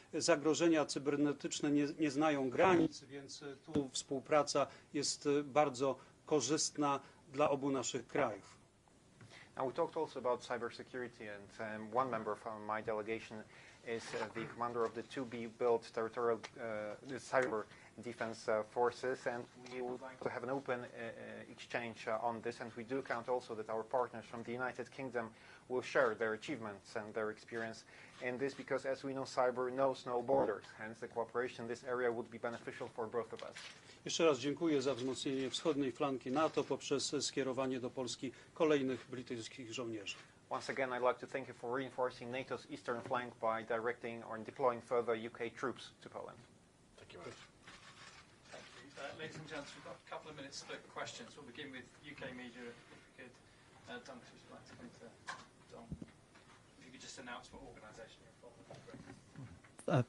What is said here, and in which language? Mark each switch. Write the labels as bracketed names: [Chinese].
[Polish] Zagrożenia cybernetyczne nie znają granic, więc tu współpraca jest bardzo korzystna dla obu naszych krajów. [English] Now we talked also about cybersecurity, and one member from my delegation is the commander of the to-be-built territorial cyber defense forces, and we would like to have an open exchange on this, and we do count also that our partners from the United Kingdom will share their achievements and their experience in this, because as we know, cyber knows no borders, hence the cooperation in this area would be beneficial for both of us. [Polish] Jeszcze raz dziękuję za wzmocnienie wschodniej flanki NATO poprzez skierowanie do Polski kolejnych brytyjskich żołnierzy. [English] Once again, I'd like to thank you for reinforcing NATO's eastern flank by directing or deploying further UK troops to Poland. Thank you very much. Thank you. Ladies and gents, we've got a couple of minutes split for questions. We'll begin with UK media, if we could. Duncan, would you like to come to Dom? If you could just announce what organisation you're involved with.